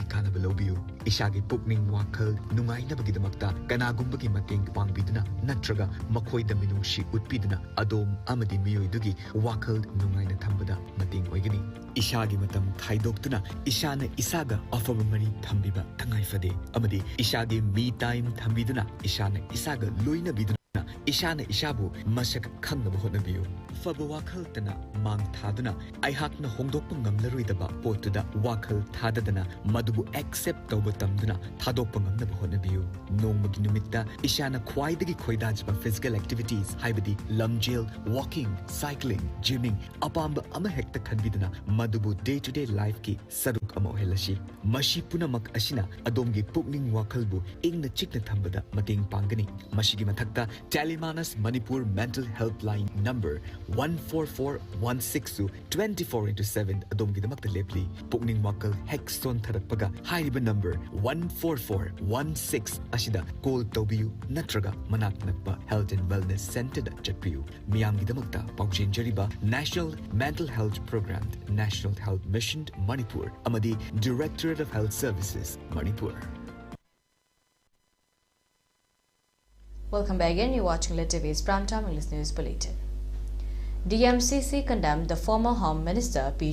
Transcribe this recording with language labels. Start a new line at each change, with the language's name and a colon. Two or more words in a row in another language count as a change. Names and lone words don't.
Manipuri: kanaba lobiu ishagi pukning wakhal nungai nabagidamakta kanagumbagi mateng pangbiduna natraga makhoida minungshi utpiduna adom amadi miyoidugi wakhal nungai na thambada mateng oigani ishagi matam khaidoktuna ishana isaga afaba mari thambiba thangai fade amadi ishagi
English: me time
Manipuri: thambiduna ishana isaga loina biduna ishana ishabu masak khangnaba hotnabiu faba wakhal tana mang thaduna aihakna hongdokpa ngamlaroidaba potuda wakhal thadadana madubu accept tawba tamduna thadokpa ngamnaba hotnabiu nongmagi numitta ishana khwaidagi khoidajba
English: physical activities
Manipuri: haibadi lamjel
English: walking cycling gymming
Manipuri: apamba ama hekta khanbiduna madubu
English: day to day life
Manipuri: ki saruk ama ohelashi mashi punamak ashina adomgi pukning wakhalbu ingna chikna thambada mateng pangani mashigi mathakta
English: Telemanus Manipur Mental Helpline number
Manipuri: 14416 24/7 adomgi damakta lepli pukning wakal hexon tharakpaga hairiba number 14416 ashida call tobiu natraga manak nakpa
English: health and wellness center
Manipuri: da chatpiu miyamgi damakta paujin jariba National Mental Health Program National Health Mission Manipur amadi Directorate of Health Services Manipur.
English: Welcome back again. You're watching ELITETV's Primetime English News Bulletin. DMCC condemned the former Home Minister P.